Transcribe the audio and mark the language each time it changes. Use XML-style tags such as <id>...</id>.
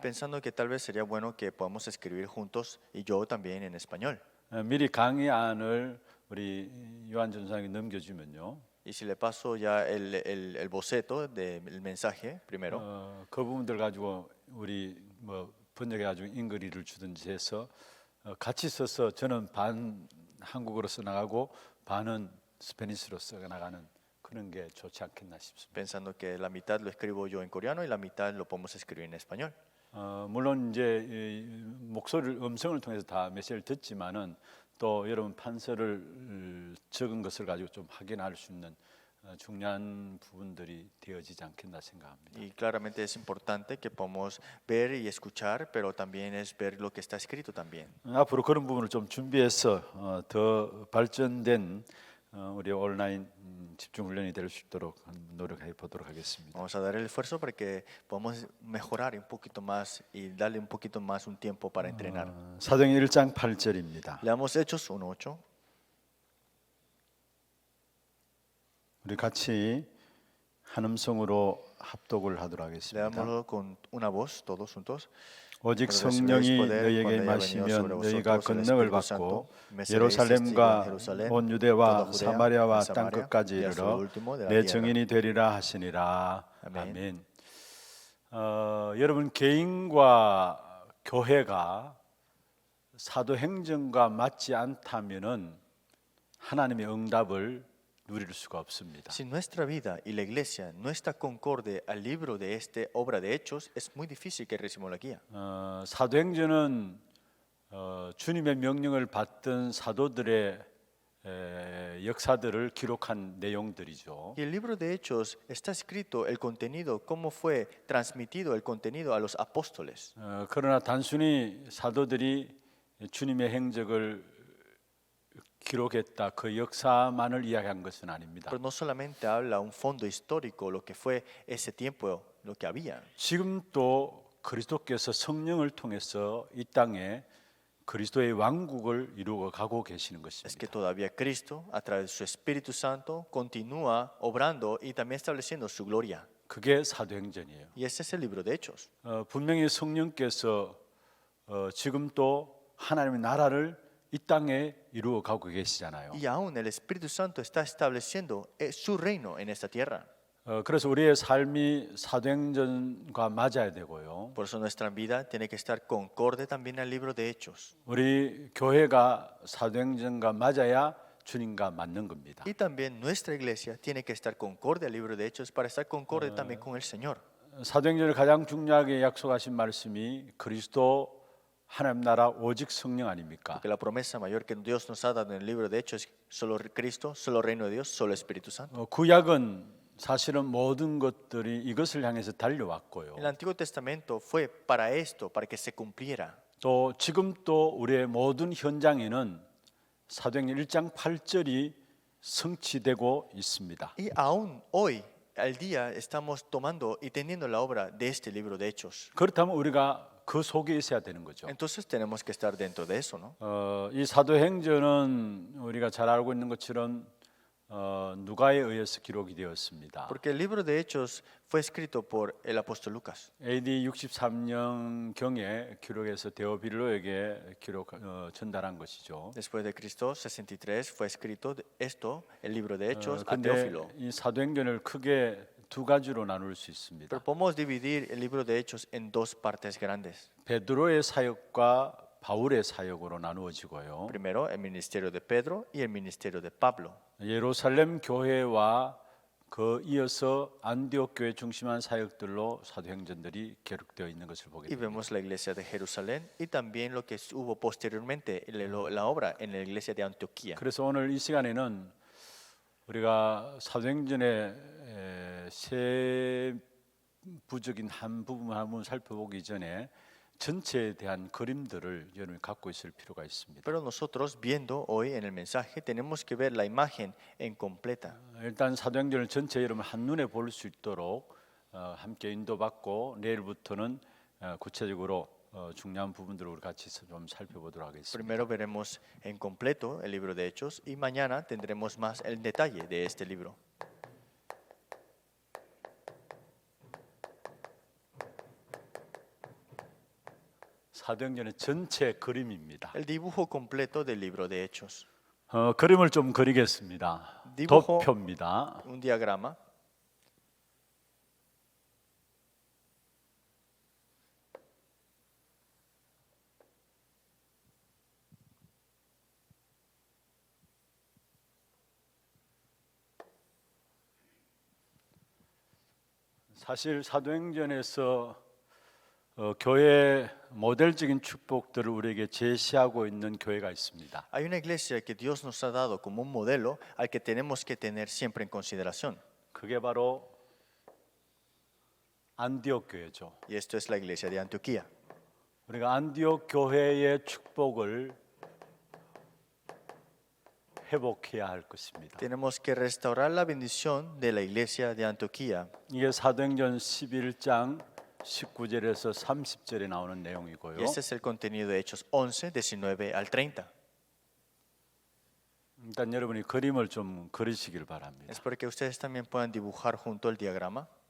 <es>pensando que tal vez sería bueno que podamos escribir juntos y yo también en español.</es> <ko>미리 강의안을 우리 요한 전사님이 넘겨주면요.</ko> <es>Y si le paso ya el boceto del mensaje primero,</es> <ko>그 부분들 가지고 우리 뭐 번역해가지고 인글리를 주든지 해서 같이 써서 저는 반 한국어로 써나가고 반은 스페니시로 써나가는 그런 게 좋지 않겠나 싶습니다.</ko> <es>pensando que la mitad lo escribo yo en coreano y la mitad lo podemos escribir en español.</es> <ko>물론 이제 목소리를 음성을 통해서 다 메시지를 듣지만은 또 여러분 판서를 적은 것을 가지고 좀 확인할 수 있는 중요한 부분들이 되어지지 않겠나 생각합니다.</ko> <es>Y claramente es importante que podamos ver y escuchar, pero también es ver lo que está escrito también.</es> <ko>앞으로 그런 부분을 좀 준비해서 더 발전된 우리 온라인 집중 훈련이 될 수 있도록 노력해 보도록 하겠습니다.</ko> <es>Vamos a dar el esfuerzo para que podamos mejorar un poquito más y darle un poquito más un tiempo para entrenar.</es> <ko>사도행전 1장 8절입니다.</ko> <es>Leamos Hechos 1:8.</es> <ko>우리 같이 한 음성으로 합독을 하도록 하겠습니다.</ko> <es>Leámoslo con una voz, todos juntos.</es> <ko>오직 성령이 너희에게 임하시면 너희가 권능을 받고 예루살렘과 온 유대와 사마리아와 땅 끝까지 이르러 내 증인이 되리라 하시니라. 아멘. 여러분 개인과 교회가 사도행전과 맞지 않다면은 하나님의 응답을 누릴 수가 없습니다.</ko> <es>Si nuestra vida y la iglesia no está concorde al libro de esta obra de Hechos, es muy difícil que recibamos la guía.</es> <ko>사도행전은 주님의 명령을 받던 사도들의 역사들을 기록한 내용들이죠.</ko> <es>Y el libro de Hechos está escrito el contenido, cómo fue transmitido el contenido a los apóstoles.</es> <ko>그러나 단순히 사도들이 주님의 행적을 기록했다 그 역사만을 이야기한 것은 아닙니다.</ko> <es>Pero no solamente habla un fondo histórico, lo que fue ese tiempo, lo que había.</es> <ko>지금 또 그리스도께서 성령을 통해서 이 땅에 그리스도의 왕국을 이루어 가고 계시는</ko> <es>Es</es> <ko>것입니다.</ko> <es>que todavía Cristo, a través de su Espíritu Santo, continúa obrando y también estableciendo su gloria.</es> <ko>그게 사도행전이에요.</ko> <es>Y ese es el libro de Hechos.</es> <ko>분명히 성령께서 지금 또 하나님의 나라를 이 땅에 이루어 가고 계시잖아요.</ko> <es>Y aún el Espíritu Santo está estableciendo su reino en esta tierra.</es> <ko>그래서 우리의 삶이 사도행전과 맞아야 되고요.</ko> <es>Por eso nuestra vida tiene que estar concorde también al libro de Hechos.</es> <ko>우리 교회가 사도행전과 맞아야 주님과 맞는 겁니다.</ko> <es>Y también nuestra iglesia tiene que estar concorde al libro de Hechos para estar concorde también con el Señor.</es> <ko>사도행전을 가장 중요하게 약속하신 말씀이 그리스도 하나님 나라 오직 성령 아닙니까?</ko> <es>Porque la promesa mayor que Dios nos ha dado en el libro de Hechos es solo Cristo, solo reino de Dios, solo Espíritu Santo.</es> <ko>구약은 사실은 모든 것들이 이것을 향해서 달려왔고요.</ko> <es>El Antiguo Testamento fue para esto, para que se cumpliera.</es> <ko>또 지금 또 우리의 모든 현장에는 사도행전 1장 8절이 성취되고 있습니다.</ko> <es>Y aún hoy, al día, estamos tomando y teniendo la obra de este libro de Hechos.</es> <ko>그렇다면 우리가 그 속에 있어야 되는 거죠.</ko> <es>Entonces tenemos que estar dentro de eso, ¿no?</es> <ko>이 사도행전은 우리가 잘 알고 있는 것처럼 누가에 의해서 기록이 되었습니다.</ko> <es>Porque el libro de Hechos fue escrito por el apóstol Lucas.</es> <ko>AD 63년 경에 기록해서 데오빌로에게 전달한 것이죠.</ko> <es>Después de Cristo 63 fue escrito esto, el libro de Hechos, a</es> <ko>근데</ko> <es>Teófilo.</es> <ko>이 사도행전을 크게 두 가지로 나눌 수 있습니다.</ko> <es>Pero podemos dividir el libro de Hechos en dos partes grandes.</es> <ko>베드로의 사역과 바울의 사역으로 나누어지고요.</ko> <es>Primero, el ministerio de Pedro y el ministerio de Pablo.</es> <ko>예루살렘 교회와 그 이어서 안디옥 교회 중심한 사역들로 사도행전들이 기록되어 있는 것을 보게</ko> <es>Y</es> <ko>됩니다.</ko> <es>vemos la iglesia de Jerusalén y también lo que hubo posteriormente, la obra en la iglesia de Antioquía.</es> <ko>그래서 오늘 이 시간에는 우리가 사도행전의 세부적인 한 부분 살펴보기 전에 전체에 대한 그림들을 여러분이 갖고 있을 필요가 있습니다.</ko> <es>Pero nosotros, viendo hoy en el mensaje, tenemos que ver la imagen en completa.</es> <ko>일단 사도행전을 전체 여러분 한눈에 볼 수 있도록 함께 인도받고 내일부터는 구체적으로 중요한 부분들을 우리 같이 좀 살펴보도록 하겠습니다.</ko> <es>Primero veremos en completo el libro de Hechos y mañana tendremos más el detalle de este libro.</es> <ko>사도행전의 전체 그림입니다.</ko> <es>El dibujo completo del libro de Hechos.</es> <ko>그림을 좀 그리겠습니다.</ko> <es>디부호.</es> <ko>도표입니다.</ko> <es>Un diagrama.</es> <ko>사실 사도행전에서 교회 모델적인 축복들을 우리에게 제시하고 있는 교회가 있습니다.</ko> <es>Hay una iglesia que Dios nos ha dado como un modelo al que tenemos que tener siempre en consideración.</es> <ko>그게 바로 안디옥 교회죠.</ko> <es>Y esto es la iglesia de Antioquía.</es> <ko>우리가 안디옥 교회의 축복을 회복해야 할 것입니다.</ko> <es>Tenemos que restaurar la bendición de la iglesia de Antioquía.</es> <ko>이게 사도행전 11장 19절에서 30절에 나오는 내용이고요.</ko> <es>Y este es el contenido de Hechos 11, 19 al 30.</es> <ko>일단 여러분이 그림을 좀 그리시길 바랍니다.</ko> <es>Es porque ustedes también puedan dibujar junto el diagrama.</es>